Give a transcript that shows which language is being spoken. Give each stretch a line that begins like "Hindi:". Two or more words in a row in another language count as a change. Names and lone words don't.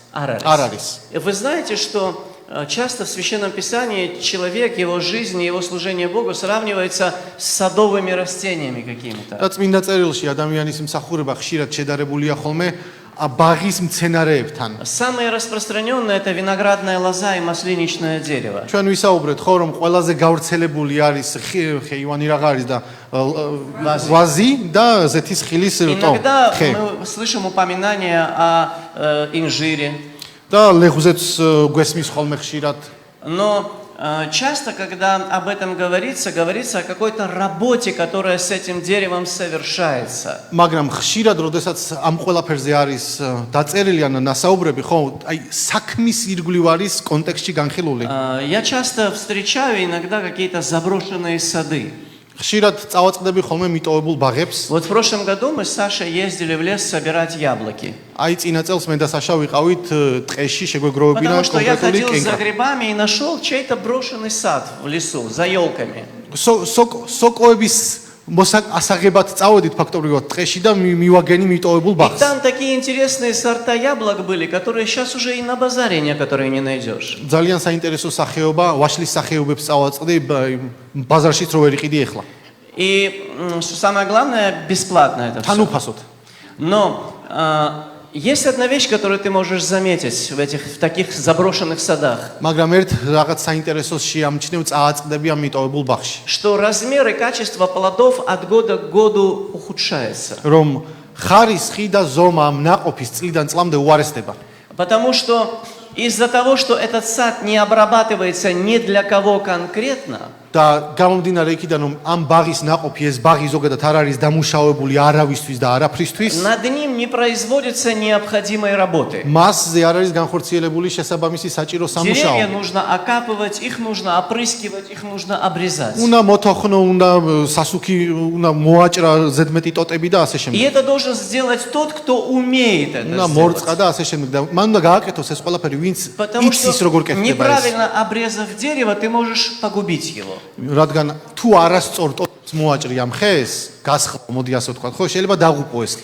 Georgian: არ არის.
Russian: Вы знаете, что часто в Священном Писании человек, его жизнь, его служение Богу сравнивается с садовыми растениями какими-то.
Georgian: და წმინდა წერილში ადამიანის მსახურება ხშირად შედარებულია ხოლმე ბაღის მცენარეებთან.
Russian: Самое распространенное это виноградная лоза и маслиничное дерево.
Georgian: ჩვენ ვისაუბრეთ ხო რომ ყველაზე გავრცელებული არის ხეივანი რაღა არის და ვაზი და ზეთის ხილის რტო.
Russian: Иногда мы слышим упоминания о инжире.
Georgian: და ლეხუზეც გვესმის ხოლმე ხშირად.
Russian: Но часто, когда об этом говорится о какой-то работе, которая с этим деревом совершается.
Georgian: მაგრამ ხშირად, როდესაც ამ ყველაფერზე არის დაწერილი ან ნასაუბრები, ხო, აი საქმის ირგვლივ არის კონტექსტში განხილული.
Russian: Я часто встречаю иногда какие-то заброшенные сады.
Georgian: ხშირად წავაწყდები ხოლმე მიტოვებულ ბაღებს.
Russian: Вот в прошлом году мы с Сашей ездили в лес собирать яблоки.
Georgian: აი წინა წელს მე და საშა ვიყავით ტყეში შეგვეგროვებინა
Russian: Потому что я
Georgian: კონკრეტული
Russian: ходил за
Georgian: კენკა.
Russian: грибами и нашел чей-то брошенный сад в лесу, за елками.
Georgian: სოკოების ასაღებად წავედით ფაქტობრივად ტყეში და მივაგენი მიტოვებულ
Russian: И
Georgian: ბაღს.
Russian: там такие интересные сорта яблок были, которые сейчас уже и на базаре некоторые не найдешь.
Georgian: ძალიან საინტერესო სახეობა, ვაშლის სახეობებს წავაწყდი ბაზარშიც რო ვერ იყიდი ეხლა.
Russian: И что самое главное, бесплатно это
Georgian: თან
Russian: все.
Georgian: უფასოდ.
Russian: Но есть одна вещь, которую ты можешь заметить в таких заброшенных садах.
Georgian: მაგრამ ერთ რაღაც საინტერესოს შეამჩნევ წააწყდები ამ მიტოვებულ ბაღში.
Russian: Что размер и качество плодов от года к году ухудшается.
Georgian: რომ ხარისხი და ზომა ამ ნაყოფის წლიდან წლამდე უარესდება.
Russian: Потому что из-за того, что этот сад не обрабатывается ни для кого конкретно,
Georgian: და გამომდინარე იქიდან რომ ამ ბაღის ნაყოფი ეს ბაღი ზოგადად არ არის დამუშავებული არავისთვის და არაფრისთვის.
Russian: над ним не производится необходимой работы.
Georgian: მასზე არ არის განხორციელებული შესაბამისი საჭირო
Russian: Деревья
Georgian: სამუშაო.
Russian: нужно окапывать, их нужно опрыскивать, их нужно обрезать.
Georgian: უნდა მოთოხნო, უნდა სასუქი, უნდა მოაჭრა ზედმეტი ტოტები და ასე
Russian: И
Georgian: შემდეგ.
Russian: это должен сделать тот, кто умеет это
Georgian: უნდა
Russian: сделать.
Georgian: მორწყა და ასე შემდეგ და მან უნდა გააკეთოს ეს ყველაფერი, ვინც
Russian: Потому
Georgian: იცის
Russian: что
Georgian: როგორ კეთდება ეს.
Russian: неправильно обрезав дерево, ты можешь погубить его.
Georgian: რადგან თუ არასწორ ტოტებს მოაჭრი ამ ხეს, გასხლა, მოდი ასე ვთქვა, ხო, შეიძლება დაღუპო ეს ხე.